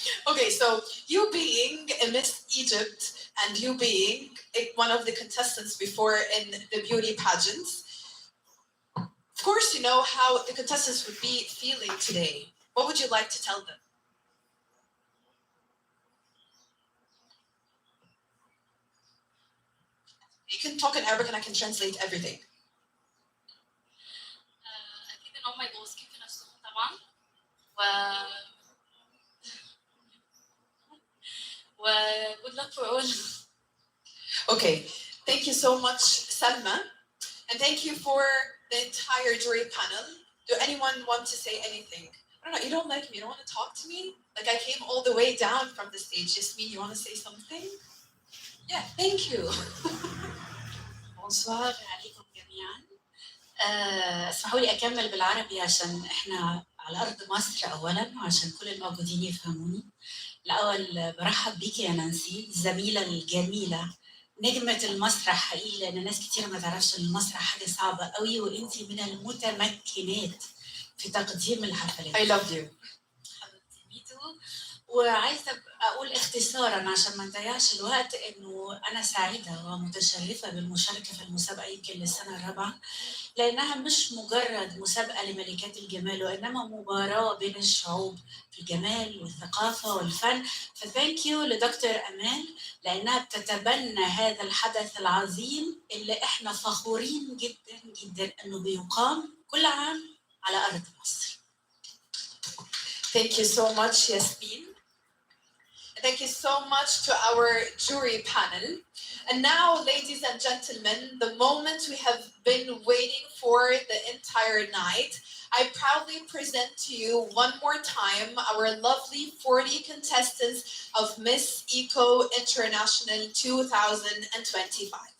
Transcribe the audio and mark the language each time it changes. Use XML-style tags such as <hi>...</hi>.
<en>Okay, so you being a Miss Egypt and you being one of the contestants before in the beauty pageants, of course you know how the contestants would be feeling today. What would you like to tell them? You can talk in Arabic and I can translate everything.</en> <ar>أكيد إن هم يبقوا واثقين في نفسهم طبعا و</ar> <en>good luck for all. Okay, thank you so much, Salma, and thank you for the entire jury panel. Do anyone want to say anything? I don't know, you don't like me, you don't want to talk to me? Like I came all the way down from the stage. Yasmin, you want to say something? Yeah, thank you.</en> <ar>Bonsoir عليكم جميعا. اسمحوا لي أكمل بالعربي عشان إحنا على أرض مصر أولاً، وعشان كل الموجودين يفهموني. الأول برحب بيكي يا نانسي، الزميلة الجميلة نجمة المسرح حقيقي، لأن ناس كتير ما تعرفش إن المسرح حاجة صعبة قوي، وأنتِ من المتمكنات في تقديم الحفلات.</ar> <en>I love you.</en> <ar>حبيبتي ميتو. وعايزة أقول اختصارا عشان ما نضيعش الوقت إنه أنا سعيدة ومتشرفة بالمشاركة في المسابقة يمكن للسنة الرابعة، لأنها مش مجرد مسابقة لملكات الجمال وإنما مباراة بين الشعوب في الجمال والثقافة والفن.</ar> <en>فثانك يو</en> <ar>لدكتور أمان لأنها بتتبنى هذا الحدث العظيم اللي إحنا فخورين جدا جدا إنه بيقام كل عام على أرض مصر.</ar> <en>Thank you so much, Yasmin. Thank you so much to our jury panel. And now, ladies and gentlemen, the moment we have been waiting for the entire night, I proudly present to you one more time our lovely 40 contestants of Miss Eco International 2025.</en>